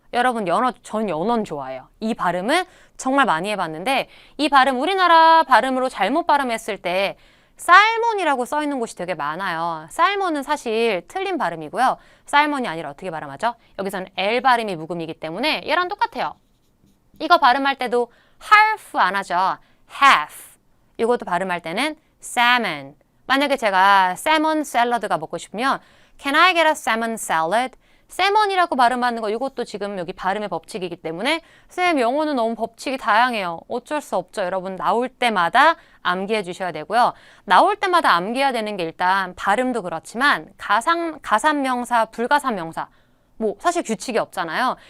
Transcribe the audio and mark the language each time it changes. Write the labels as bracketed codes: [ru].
[ko] 여러분 전 연어는 좋아해요. 이 발음은 정말 많이 해봤는데 이 발음 우리나라 발음으로 잘못 발음했을 때 살몬이라고 써 있는 곳이 되게 많아요. 살몬은 사실 틀린 발음이고요. 살몬이 아니라 어떻게 발음하죠? 여기서는 L 발음이 묵음이기 때문에 얘랑 똑같아요. 이거 발음할 때도 half 안 하죠. [en] half. [ko] 이것도 발음할 때는 salmon. 만약에 제가 salmon 샐러드가 먹고 싶으면 [en] Can I get a salmon salad? [ko] 세먼이라고 발음하는 거 이것도 지금 여기 발음의 법칙이기 때문에 쌤 영어는 너무 법칙이 다양해요. 어쩔 수 없죠. 여러분 나올 때마다 암기해 주셔야 되고요. 나올 때마다 암기해야 되는 게 일단 발음도 그렇지만 가산명사, 불가산명사 뭐 사실 규칙이 없잖아요.